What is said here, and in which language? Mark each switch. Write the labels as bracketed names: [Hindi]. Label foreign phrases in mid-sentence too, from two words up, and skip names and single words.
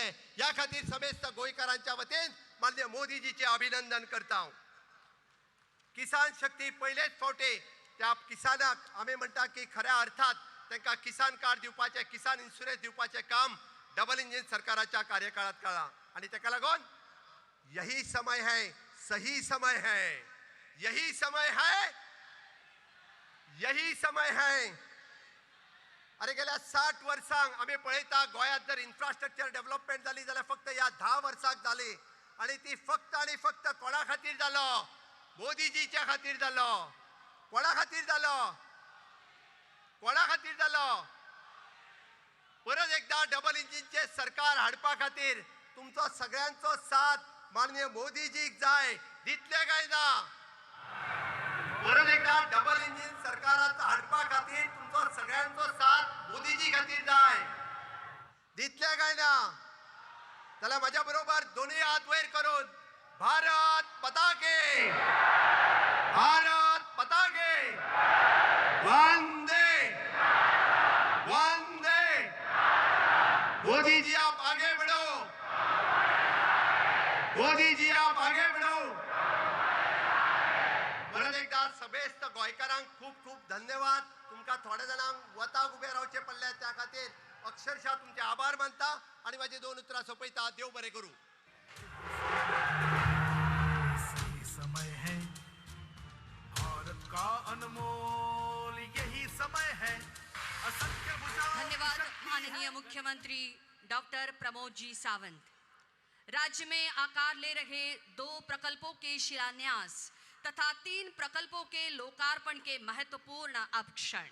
[Konkani] ह्या खातीर समेस्त गोंयकारांच्या वतीन माननीय मोदीजीचे अभिनंदन करता. किसान शक्ती पयलेच फावटी त्या किसानाक आमी म्हणटा की खऱ्या अर्थात तांकां किसान कार्ड दिवपाचें, किसान इन्शुरन्स दिवपाचें काम [English] double engine [Konkani] सरकाराच्या कार्यकाळात केलां. आणि ताका लागून [Hindi] यही समय है, सही समय है, यही समय है, यही समय है. [Konkani] अरे गेल्या 60 वर्सांक आमी पळयता गोंयांत जर [English] infrastructure development [Konkani] जाली जाल्यार फक्त ह्या 10 वर्सांक जाली. आणि ती फक्त आणि फक्त कोणा खातीर जालो? मोदीजीच्या खातीर जालो. कोणा खातीर जालो? कोणा खातीर जालो? परत एकदा डबल इंजिनचे सरकार हाडपा खातीर तुमचो सगळ्यांचो साथ माननीय मोदीजीक जाय. दितले काय ना? परत एकदा [English] double engine [Konkani] सरकारात हाडपा खातीर तुमचो सगळ्यांचो साथ मोदीजी खातीर जाय. दितले काय ना? जाल्यार माझ्या बरोबर दोन्ही हात वयर करून [Hindi] भारत माता की, भारत माता की, वंदे वंदे. मोदी जी आप आगे बढ़ो, मोदी जी आप आगे बढ़ो. [Konkani] परत एकदा समेस्त गोंयकारांक खूप खूप धन्यवाद. तुमकां थोड्या जाणांक वताक उबे रावचे पडले त्या खातीर अक्षरशः तुमचे आभार मानता आणि माझी 2 उतरां सोंपयता. देव बरें करूं. [Hindi] सही समय है भारत का अनमोल, यही समय है असंख्य भुजाओं की धन्यवाद शक्ति माननीय है। मुख्यमंत्री डॉक्टर प्रमोद जी सावंत. राज्य में आकार ले रहे 2 प्रकल्पों के शिलान्यास तथा 3 प्रकल्पों के लोकार्पण के महत्वपूर्ण अब क्षण.